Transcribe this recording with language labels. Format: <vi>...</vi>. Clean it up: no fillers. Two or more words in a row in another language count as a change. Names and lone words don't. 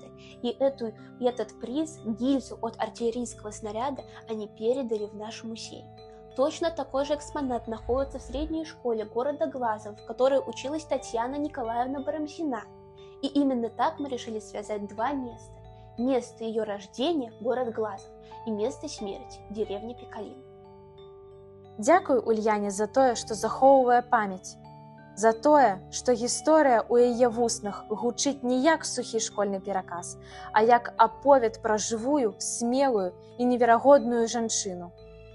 <ru>И этот приз, гильзу от артиллерийского снаряда, они передали в наш музей. Точно такой же экспонат находится в средней школе города Глазов, в которой училась Татьяна Николаевна Барамзина. И именно так мы решили связать два места. Место ее рождения – город Глазов, и место смерти – деревня Пекалін.</ru> <be>Дзякуй Ульяне за тое, што захоўвае памяць, за тое, што гісторыя ў яе вуснах гучыць не як сухі школьны пераказ, а як аповед пра жывую, смелую і неверагодную жанчыну.</be>